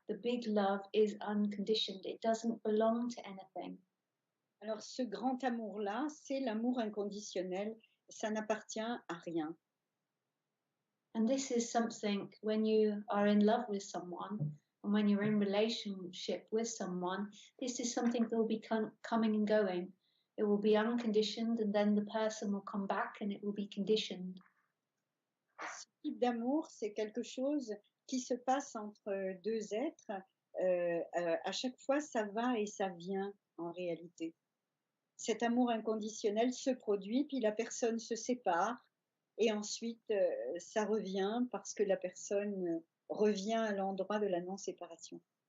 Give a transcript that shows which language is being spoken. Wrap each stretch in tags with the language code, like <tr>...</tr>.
<en>The big love is unconditioned. It doesn't belong to anything.</en> <fr>Alors ce grand amour-là, c'est l'amour inconditionnel. Ça n'appartient à rien.</fr> <en>And this is something when you are in love with someone and when you're in relationship with someone, this is something that will be coming and going. it will be unconditioned, and then the person will come back and it will be conditioned.</en> <fr>Ce type d'amour, c'est quelque chose qui se passe entre deux êtres. À chaque fois, ça va et ça vient en réalité. Cet amour inconditionnel se produit, puis la personne se sépare, et ensuite ça revient parce que la personne revient à l'endroit de la non-séparation.</fr>